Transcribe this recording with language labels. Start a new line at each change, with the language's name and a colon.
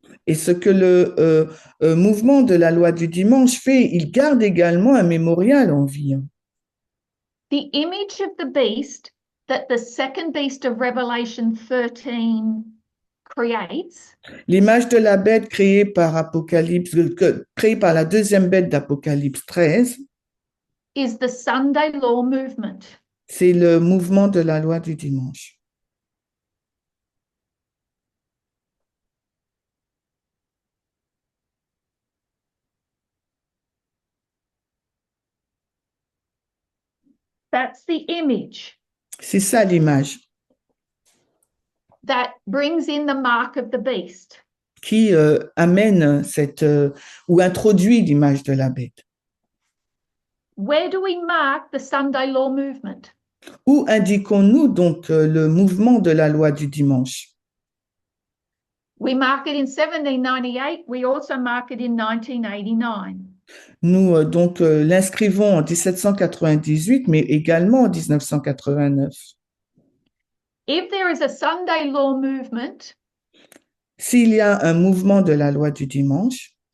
French: Et ce que le mouvement de la loi du dimanche fait, il garde également un mémorial en vie.
English: The image of the beast that the second beast of Revelation 13 creates
French: L'image de la bête créée par créée par la deuxième bête d'Apocalypse 13,
English: is the Sunday Law movement.
French: c'est le mouvement de la loi du dimanche.
English: That's the image
French: C'est ça l'image
English: that brings in the mark of the beast.
French: qui amène ou introduit l'image de la bête.
English: Where do we mark the Sunday Law movement?
French: Où indiquons-nous donc le mouvement de la loi du dimanche?
English: We mark it in 1798. We also mark it in 1989.
French: Nous donc l'inscrivons en 1798, mais également en 1989.
English: If there is a Sunday Law movement,
French: S'il y a un mouvement de la loi du dimanche,